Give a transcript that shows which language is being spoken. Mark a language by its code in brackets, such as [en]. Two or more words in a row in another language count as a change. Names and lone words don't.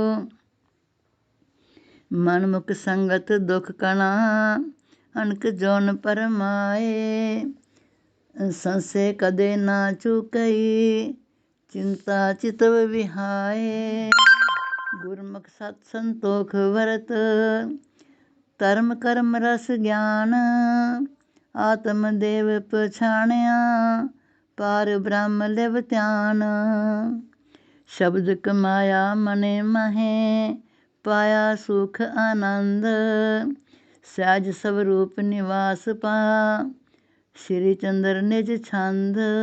[pa] ਮਨ ਮੁਖ ਸੰਗਤ ਦੁਖ ਕਣਾ, ਅਨਕ ਜੋਨ ਪਰਮਾਏ। ਸੰਸੈ ਕਦੇ ਨਾ ਚੂਕਈ, ਚਿੰਤਾ ਚਿਤਵ ਵਿਹਾਏ। ਗੁਰਮੁਖ ਸਤ ਸੰਤੋਖ ਵਰਤ, ਧਰਮ ਕਰਮ ਰਸ ਗਿਆਨ। ਆਤਮ ਦੇਵ ਪਛਾਣਿਆ, ਪਾਰ ਬ੍ਰਹਮ ਲਿਵ ਧਿਆਨ। ਸ਼ਬਦ ਕਮਾਇਆ ਮਨੇ ਮਹੇ, ਪਾਇਆ ਸੁਖ ਆਨੰਦ। ਸਹਿਜ ਸਵਰੂਪ ਨਿਵਾਸ ਪਾ, ਸ੍ਰੀ ਚੰਦਰ ਨਿਜ ਛੰਦ।